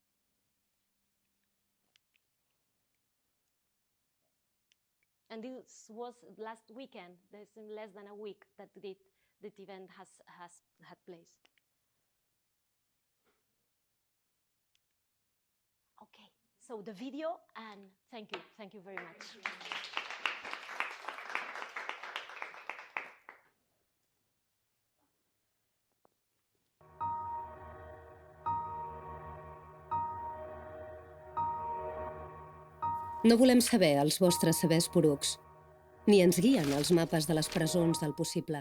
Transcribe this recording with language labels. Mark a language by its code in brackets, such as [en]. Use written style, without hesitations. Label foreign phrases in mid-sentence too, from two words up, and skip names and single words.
[en] And this was last weekend. There's less than a week that that event has had place. Okay, so the video, and thank you very much. [ca] No volem saber els vostres sabers porucs, ni ens guien els mapes de les presons del possible.